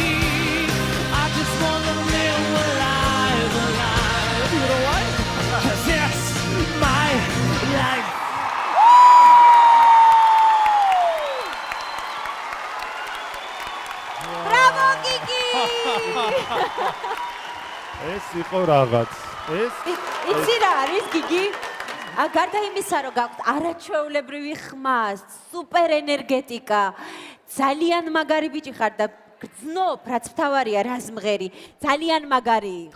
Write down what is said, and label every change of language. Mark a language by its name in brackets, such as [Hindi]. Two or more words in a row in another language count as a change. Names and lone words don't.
[English] I just wanna live alive. You know what? 'Cause it's my life. Bravo Gigi! [Georgian] ეს იყო რაღაც. იცი რა არის Gigi? გარდა იმისა, რომ გაქვთ არაჩვეულებრივი ხმა, სუპერ ენერგეტიკა, ძალიან მაგარი ბიჭი ხარ და გძნობ, რაც მთავარია, რას მღერი, ძალიან მაგარი იყო.